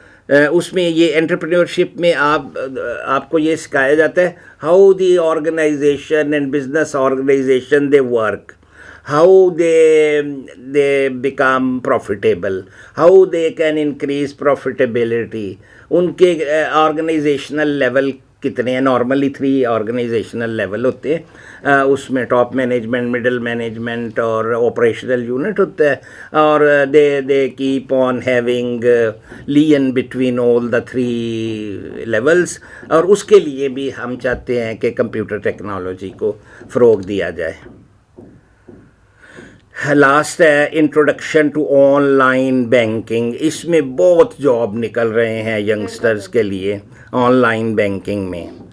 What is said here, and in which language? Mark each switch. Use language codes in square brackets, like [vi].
[ur] اس میں یہ انٹرپرینیورشپ میں آپ کو یہ سکھایا جاتا ہے [en] How the organisation and business organisation they work, how they become profitable, how they can increase profitability. [ur] ان کے آرگنائزیشنل لیول کتنے ہیں. نارملی 3 آرگنائزیشنل لیول ہوتے ہیں. اس میں ٹاپ مینجمنٹ, مڈل مینجمنٹ اور آپریشنل یونٹ ہوتا ہے. [en] اور they keep on having lane between all the 3 levels. [ur] اور اس کے لیے بھی ہم چاہتے ہیں کہ کمپیوٹر ٹیکنالوجی کو فروغ دیا جائے. [en] Last ہے introduction to online banking. [ur] اس میں بہت جاب نکل رہے ہیں ینگسٹرز کے لیے آن لائن بینکنگ میں.